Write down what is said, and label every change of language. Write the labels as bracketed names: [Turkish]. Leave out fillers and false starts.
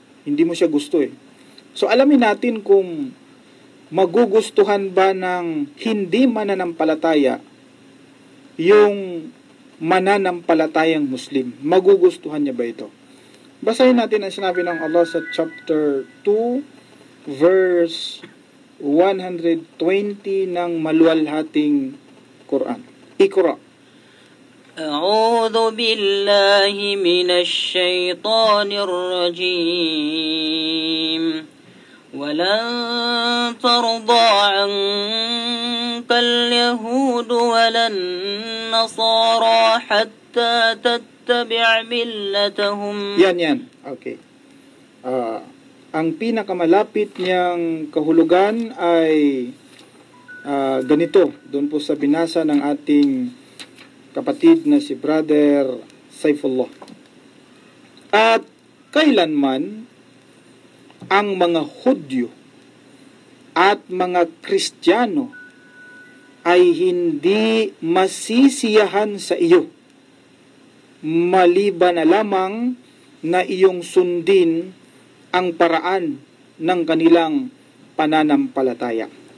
[Filipino] Hindi mo siya gusto eh. So alamin natin kung magugustuhan ba ng hindi mananampalataya yung mananampalatayang Muslim. Magugustuhan niya ba ito? Basahin natin ang sinabi ng Allah sa chapter 2 verse 120 ng maluwalhating Quran. [Arabic] Iqra. أعوذ بالله من الشيطان الرجيم ولن ترضى عنك اليهود ولا النصارى حتى تتبع ملتهم. [Filipino] Yan. Okay. Ang pinakamalapit niyang kahulugan ay ganito. Doon po sa binasa ng ating kapatid na si Brother Saifullah. At kailanman ang mga Hudyo at mga Kristiyano ay hindi masisiyahan sa iyo, maliban na lamang na iyong sundin ang paraan ng kanilang pananampalataya.